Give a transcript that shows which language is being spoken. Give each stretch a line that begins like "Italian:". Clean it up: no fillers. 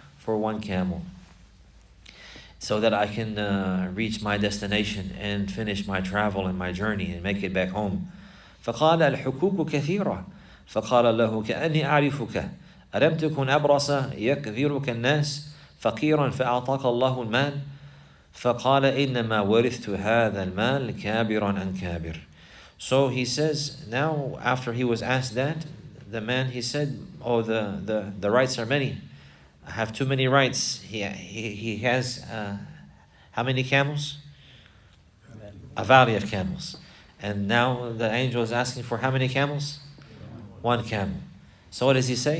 English: for one camel, so that I can reach my destination and finish my travel and my journey and make it back home.
Arabic: فقال الحقوق كثيرة فقال له كأني أعرفك ألم تكن أبرص يكذرك الناس فقيرا فأعطاك الله المال فقال إنما ورثت هذا المال كابرا عن كابر.
English: So he says, now after he was asked that, the man, he said, oh, the rights are many. I have too many rights. He has how many camels? A valley of camels. And now the angel is asking for how many camels? One camel. So what does he say?